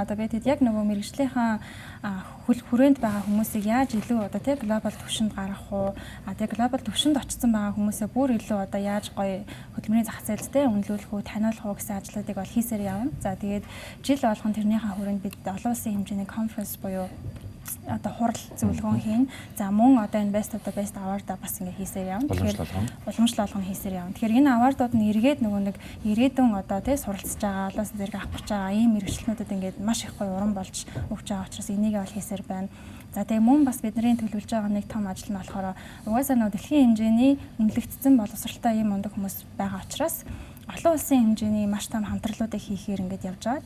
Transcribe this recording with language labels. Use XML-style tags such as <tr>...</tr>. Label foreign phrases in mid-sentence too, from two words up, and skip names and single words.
<mn>Одоо бид яг нөгөө мэргэжлийнхэн хүрээнд байгаа хүмүүсийг яаж илүү одоо тий глобал түвшинд гаргах уу? Тэгээ глобал түвшинд очсон байгаа хүмүүсээ бүр илүү одоо яаж гоё хөдөлмөрийн зах зээлд тий үнэлүүлэх үү, таниулах уу гэсэн ажлуудыг бол хийсээр явна. За тэгээд жил болгон тэрнийхээ хүрээнд бид олон улсын хэмжээний конференс буюу одоо хурал зөвлөгөөн хийн. За мөн одоо энэ</mn> <en>best of the best award</en> <mn>бас ингээ хийсээр явна. Тэгэхээр уламжлал болгоно хийсээр явна. Тэгэхээр энэ awardууд нь эргээд нөгөө нэг ирээдүйн одоо тий суралцж байгаа, олоос зэрэг авах гэж байгаа ийм мэргэжлэнүүдэд ингээд маш их гоё урам болж өгч байгаа учраас энийг бол хийсээр байна. За тэгээ мөн бас бидний төлөвлөж байгаа нэг том ажил нь болохоор угаасаа нөгөө дэлхийн хэмжээний үнэлэгдсэн боловсралтай ийм мундаг хүмүүс байгаа учраас олон улсын хэмжээний маш том хамтралуудыг хийхээр ингэж явж байгаа.</mn>